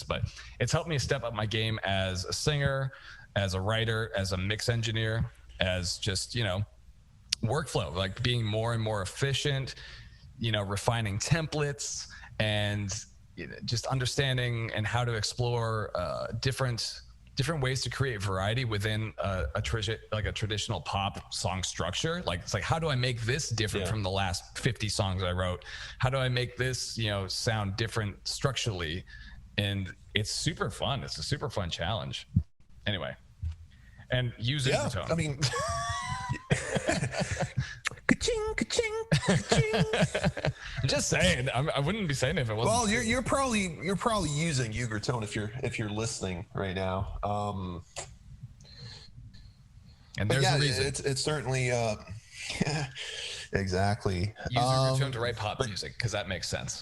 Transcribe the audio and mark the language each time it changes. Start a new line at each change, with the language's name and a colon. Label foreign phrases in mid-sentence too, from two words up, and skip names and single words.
English: But it's helped me step up my game as a singer, as a writer, as a mix engineer, as just, you know, workflow, like being more and more efficient, you know, refining templates and just understanding and how to explore different ways to create variety within a traditional pop song structure. Like, it's like, how do I make this different from the last 50 songs I wrote? How do I make this, you know, sound different structurally? And it's super fun. It's a super fun challenge. Anyway, and use Ugritone. I mean, ka-ching, ka-ching, ka-ching. I'm just saying. I wouldn't be saying it if it wasn't. Well, you're probably using Ugritone if you're listening right now. And there's a reason. It's certainly exactly. Use Ugritone to write pop music because that makes sense.